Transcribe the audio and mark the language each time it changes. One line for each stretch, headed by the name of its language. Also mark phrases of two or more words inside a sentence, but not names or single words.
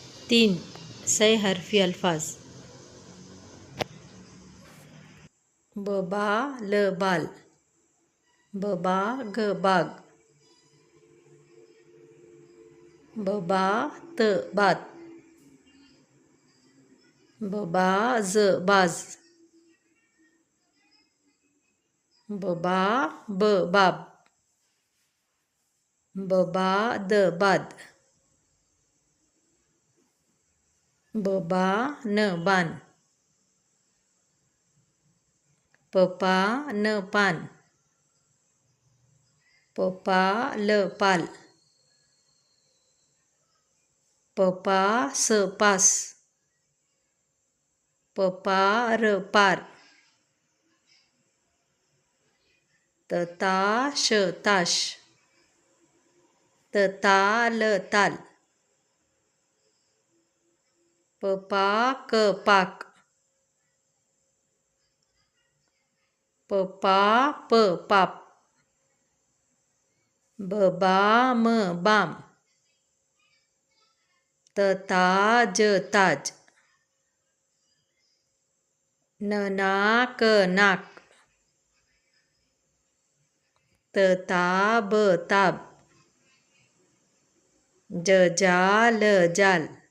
Urdu: 3 سہ حرفی الفاظ ببا ل بال ببا گ باگ ببا ت بات ببا ج باج ببا ب باب ببا د باد ببا ن بان پپا ن پان پپا ل پال پپا س پاس پپا ر پار تتا ش تاش تتا ل تال پپا ک پاک پپا پ پاپ ببا م بام تتا ج تاج ننا ک ناک تتا ب تاب ججا ل جال